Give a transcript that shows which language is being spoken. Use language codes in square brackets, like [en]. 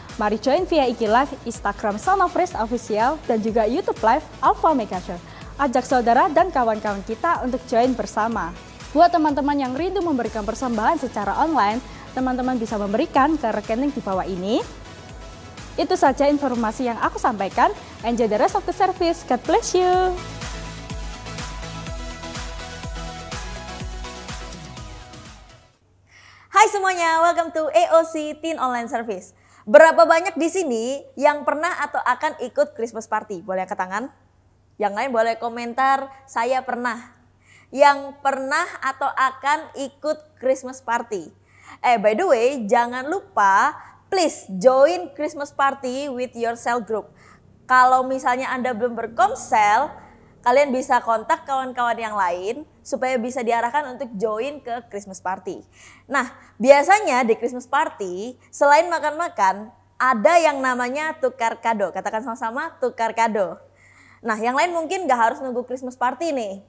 [id] Mari join via IG Live, Instagram Son of Praise Official, dan juga YouTube Live Alpha Omega Church. Ajak saudara dan kawan-kawan kita untuk join bersama. Buat teman-teman yang rindu memberikan persembahan secara online, teman-teman bisa memberikan ke rekening di bawah ini. Itu saja informasi yang aku sampaikan. [en] Enjoy the rest of the service. God bless you. [id] Hai semuanya, [en] welcome to AOC Teen Online Service. [id] Berapa banyak di sini yang pernah atau akan ikut Christmas party? Boleh angkat tangan? Yang lain boleh komentar, saya pernah. Yang pernah atau akan ikut Christmas party. [en] By the way, [id] jangan lupa [en] please join Christmas party with your cell group. [id] Kalau misalnya Anda belum berkomsel, kalian bisa kontak kawan-kawan yang lain supaya bisa diarahkan untuk join ke Christmas party. Nah, biasanya di Christmas party selain makan-makan, ada yang namanya tukar kado. Katakan sama-sama, tukar kado. Nah, yang lain mungkin gak harus nunggu Christmas party nih.